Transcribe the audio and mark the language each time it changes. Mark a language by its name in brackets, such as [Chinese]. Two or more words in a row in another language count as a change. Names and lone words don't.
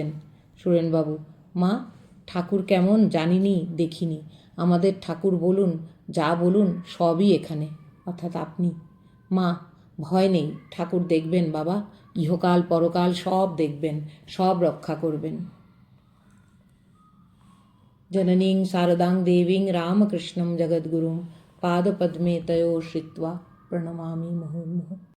[Bangla] সুরেনবাবু, মা, ঠাকুর কেমন জানিনি, দেখিনি, আমাদের ঠাকুর বলুন, যা বলুন সবই এখানে, অর্থাৎ আপনি। মা, ভয় নেই, ঠাকুর দেখবেন বাবা, ইহকাল পরকাল সব দেখবেন, সব রক্ষা করবেন। [Sanskrit] जननीं शारदां देवीं रामकृष्णं जगद्गुरुं पादपद्मे तयोः श्रित्वा प्रणमामि मुहुर्मुहुः।